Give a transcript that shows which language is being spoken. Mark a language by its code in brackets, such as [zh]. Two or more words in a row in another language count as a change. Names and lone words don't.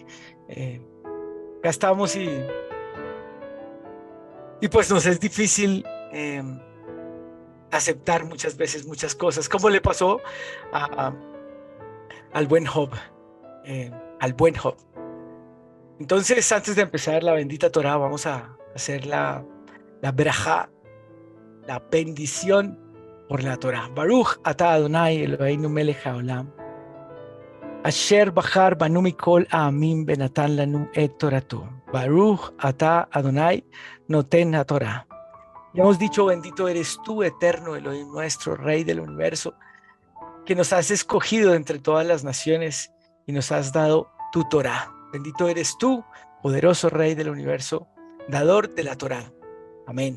[es] Eh, Acá estamos y pues nos es difícil aceptar muchas veces muchas cosas, como le pasó a, al buen Job, al buen Job. Entonces, antes de empezar la bendita Torah, vamos a hacer la braja, la bendición por la Torah. [he] ברוך אתה אדוני אלוהינו מלך העולם, אשר בחר בנו מכל העמים ונתן לנו את תורתו. ברוך אתה אדוני נותן התורה. [es] Ya hemos dicho, bendito eres tú, eterno Elohim nuestro, Rey del universo, que nos has escogido entre todas las naciones y nos has dado tu Torah. Bendito eres tú, poderoso Rey del universo, dador de la Torah. Amén.